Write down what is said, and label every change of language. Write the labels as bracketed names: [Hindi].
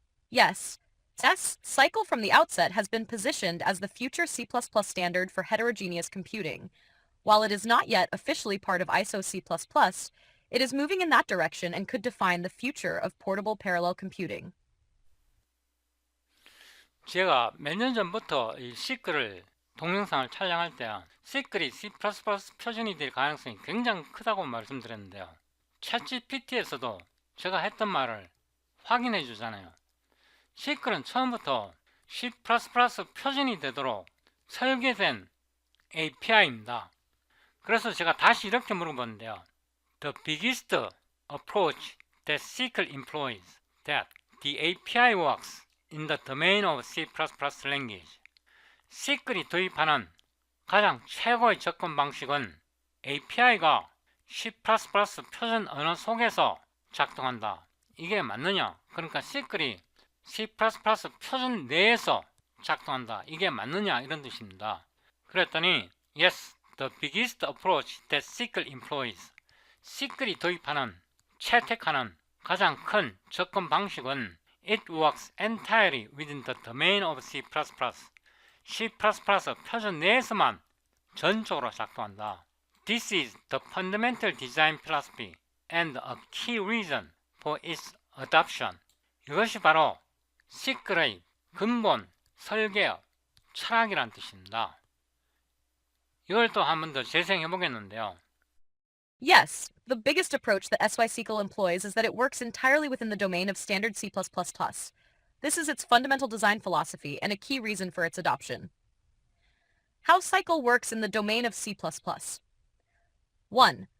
[English] Yes, Cycle from the outset has been positioned as the future C++ standard for heterogeneous computing. While it is not yet officially part of ISO C++, it is moving in that direction and could define the future of portable parallel computing. [Korean] 제가 몇 년 전부터 이 시크를 동영상을 촬영할 때 시크이 C++ 표준이 될 가능성이 굉장히 크다고 말씀드렸는데요. 챗GPT에서도 제가 했던 말을 확인해 주잖아요. 시크는 처음부터 C++ 표준이 되도록 설계된 API입니다. 그래서 제가 다시 이렇게 물어보는데요. [English] The biggest approach that SYCL employs that the API works in the domain of C++ language. [Korean] SYCL이 도입하는 가장 최고의 접근 방식은 API가 C++ 표준 언어 속에서 작동한다. 이게 맞느냐? 그러니까 SYCL이 C++ 표준 내에서 작동한다. 이게 맞느냐? 이런 뜻입니다. 그랬더니 [English] Yes, the biggest approach that SYCL employs. [Korean] SYCL이 도입하는, 채택하는 가장 큰 접근 방식은 [English] It works entirely within the domain of C++. [Korean] C++ 표준 내에서만 전적으로 작동한다. [English] This is the fundamental design philosophy and a key reason for its adoption. [Korean] 이것이 바로 SYCL의 근본 설계의 철학이란 뜻입니다. 이걸 또 한 번 더 재생해 보겠는데요. [English] Yes, the biggest approach that SYCL employs is that it works entirely within the domain of standard C+++. This is its fundamental design philosophy and a key reason for its adoption. How Cycle works in the domain of C++. 1.